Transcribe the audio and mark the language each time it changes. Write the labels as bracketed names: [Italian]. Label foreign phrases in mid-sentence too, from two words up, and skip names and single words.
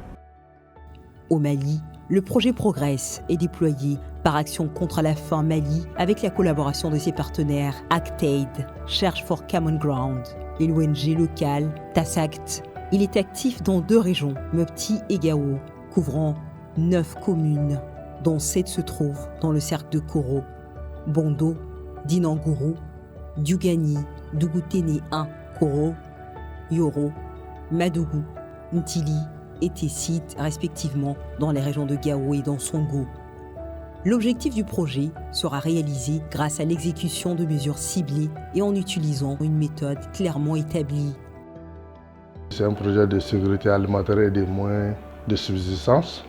[French] Au Mali, le projet Progress est déployé par Action contre la faim Mali avec la collaboration de ses partenaires ActAid, Search for Common Ground et l'ONG locale TASACT. Il est actif dans 2 régions, Mopti et Gao, couvrant 9 communes, dont 7 se trouvent dans le cercle de Koro, Bondo, Dinangourou, Diugani, Dougouténé 1, Koro, Yoro, Madougou, Ntili et Tessit, respectivement dans les régions de Gao et d'Ansongo. L'objectif du projet sera réalisé grâce à l'exécution de mesures ciblées et en utilisant une méthode clairement établie. C'est un projet de sécurité alimentaire et des moyens de subsistance.